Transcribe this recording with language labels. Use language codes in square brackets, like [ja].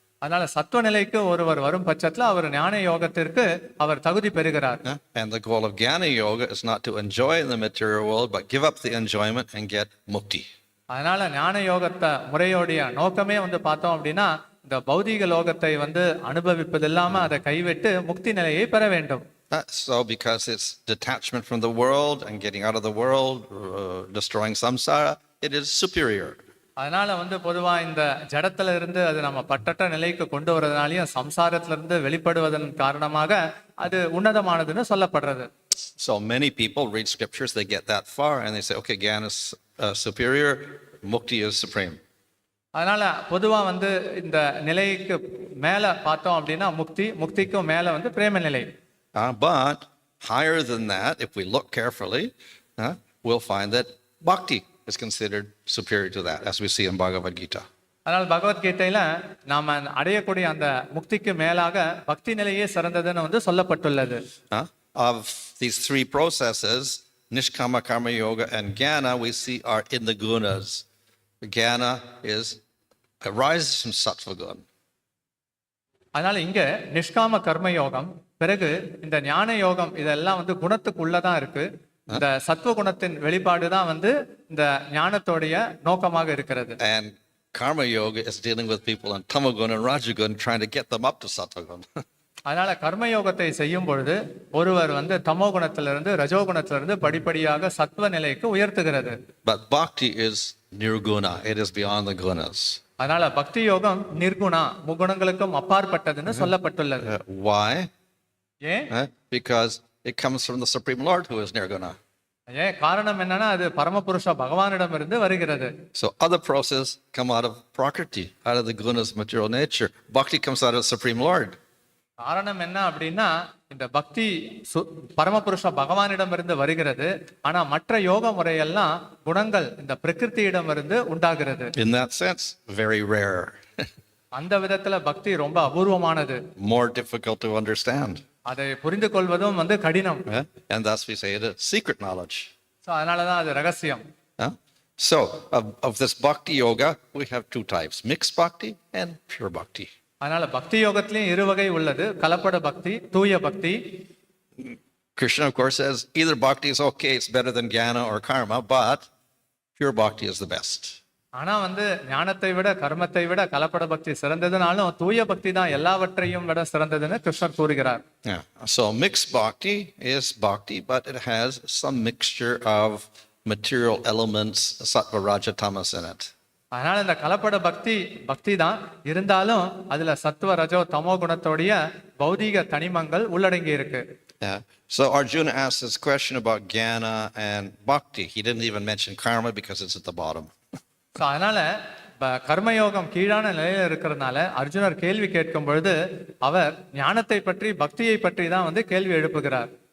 [ta] அதனால சத்துவ நிலைக்கு ஒருவர் வரும் பட்சத்துல அவர் ஞான யோகத்திற்கு அவர் தகுதி பெறுகிறார். [en] And the goal of Jnana Yoga is not to enjoy the material world but give up the enjoyment and get mukti. [ta] அதனால ஞான யோகத்தை முறையோடைய நோக்கமே பார்த்தோம் அப்படின்னா இந்த பௌதீக லோகத்தை அனுபவிப்பது இல்லாம அதை கைவிட்டு முக்தி நிலையை பெற வேண்டும். [en] So because it's detachment from the world and getting out of the world, destroying samsara, it is superior. [ta] அதனால பொதுவா இந்த ஜடத்துல இருந்து அது நம்ம பட்டற்ற நிலைக்கு கொண்டு வரதுனாலயும் சம்சாரத்துல இருந்து வெளிப்படுவதன் காரணமாக அது உன்னதமானதுன்னு சொல்லப்படுறது. [en] So many people read scriptures, they get that far and they say, okay, Jnana is superior, mukti is supreme. [ta] அதனால பொதுவா இந்த நிலைக்கு மேல பார்த்தோம் அப்படின்னா முக்திக்கும் மேல பிரேம நிலை. [en] But higher than that, if we look carefully, we'll find that bhakti is considered superior to that, as we see in Bhagavad Gita. [ta] அதனால பகவத்கீதையில நாம அடையக்கூடிய அந்த முக்திக்கு மேலாக பக்தி நிலையே சிறந்ததுன்னு சொல்லப்பட்டுள்ளது. [en] Of these 3 processes, Nishkama Karma Yoga and Jnana, we see are in the gunas. Jnana arises from Sattva Guna. [ta] அதனால இங்க நிஷ்காம கர்ம யோகம், பிறகு இந்த ஞான யோகம் இதெல்லாம் குணத்துக்குள்ளதான் இருக்கு. இந்த சத்துவ குணத்தின் வெளிப்பாடு தான் இந்த ஞானத்தோடைய நோக்கமாக இருக்கிறது. [en] And karma yoga is dealing with people in tamaguna and rajaguna, trying to get them up to sattva-guna. [ta] அதனால கர்ம யோகத்தை செய்யும் பொழுது ஒருவர் தமோ குணத்திலிருந்து ரஜோ குணத்திலிருந்து படிப்படியாக சத்துவ நிலைக்கு உயர்த்துகிறது. [en] But bhakti is nirguna, it is beyond the gunas. [ta] அதனால பக்தி யோகம் நிர்குணா, முகுணங்களுக்கும் அப்பாற்பட்டதுன்னு சொல்லப்பட்டுள்ளது. [en] Why? [ta] ஏன்? [en] Because it comes from the Supreme Lord who is nirguna. [ta] ஏன் காரணம் என்னன்னா அது பரமபுருஷ பகவானிடம் இருந்து வருகிறது. [en] So other processes come out of prakriti, out of the gunas material nature. Bhakti comes out of the Supreme Lord. [ta] காரணம் என்ன அப்படின்னா இந்த பக்தி பரமபுருஷ பகவானிடம் இருந்து வருகிறது. ஆனா மற்ற யோக முறையெல்லாம் குணங்கள் இந்த பிரகிருதியிடம் இருந்து உண்டாகிறது. [en] In that sense, very rare. [ta] அந்த விதத்துல பக்தி ரொம்ப அபூர்வமானது. [en] More difficult to understand. [ta] அதை புரிந்து கொள்வதும் கடினம். [en] And thus we say it is secret knowledge. [ta] So அதனாலதான் அது ரகசியம். [en] So of this bhakti yoga, we have 2 types, mixed bhakti and pure bhakti. [ta] அதனால பக்தி யோகத்திலயும் 2 வகை உள்ளது, கலப்பட பக்தி, தூய பக்தி. [en] Krishna of course says either bhakti is okay, it's better than jnana or karma, but pure bhakti is the best. [ta] ஆனா ஞானத்தை விட கர்மத்தை விட கலப்பட பக்தி சிறந்ததுனாலும் தூய பக்தி தான் எல்லாவற்றையும் விட சிறந்ததுன்னு கிருஷ்ணர் கூறுகிறார். [en] So mixed bhakti is bhakti, but it has some mixture of material elements, sattva, raja, tamas in it. [ta] அதனால இந்த கலப்பட பக்தி தான் இருந்தாலும் அதுல சத்துவ ரஜோ தமோ குணத்தோடைய பௌதீக தனிமங்கள் உள்ளடங்கி இருக்கு. [en] So Arjuna asked this question about jnana and bhakti. He didn't even mention karma because it's at the bottom. [ta] அதனால கர்மயோகம் கீழான நிலையில இருக்கிறதுனால அர்ஜுனர் கேள்வி கேட்கும் பொழுது அவர் ஞானத்தை பற்றி பக்தியை பற்றி தான் கேள்வி எழுப்புகிறார்.